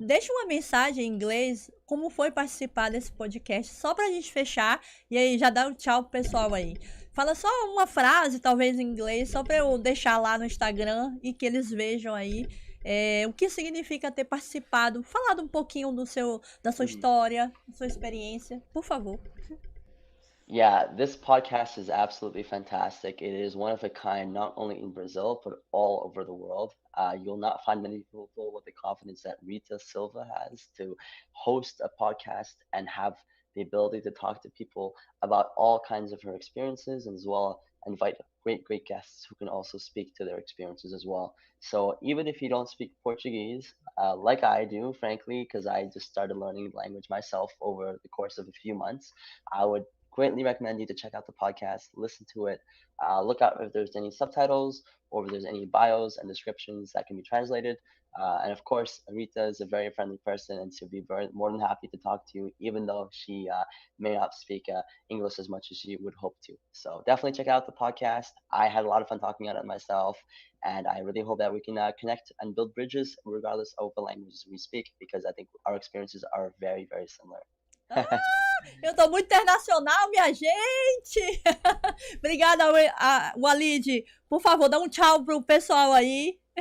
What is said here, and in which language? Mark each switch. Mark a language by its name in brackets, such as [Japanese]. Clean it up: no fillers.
[Portuguese] Deixa uma mensagem em inglês, como foi participar desse podcast, só pra gente fechar, e aí já dá um tchau pro pessoal aí. Fala só uma frase, talvez em inglês, só pra eu deixar lá no Instagram e que eles vejam aí o que significa ter participado, falado um pouquinho da sua história, da sua experiência, por favor. [English] Yeah, this podcast is absolutely fantastic. It is one of a kind, not only in Brazil, but all over the world. You'll not find many people with the confidence that Rita Silva has to host a podcast and have the ability to talk to people about all kinds of her experiences, and as well invite great, great guests who can also speak to their experiences as well. So even if you don't speak Portuguese, like I do, frankly, because I just started learning the language myself over the course of a few months, I would greatly recommend you to check out the podcast, listen to it, look out if there's any subtitles or if there's any bios and descriptions that can be translated. And of course, Rita is a very friendly person, and she'll be more than happy to talk to you, even though she may not speak English as much as she would hope to. So definitely check out the podcast. I had a lot of fun talking on it myself, and I really hope that we can connect and build bridges regardless of the languages we speak, because I think our experiences are very, very similar. [Portuguese] Ah, eu tô muito internacional, minha gente! Obrigada, Walid. Por favor, dá um tchau pro pessoal aí.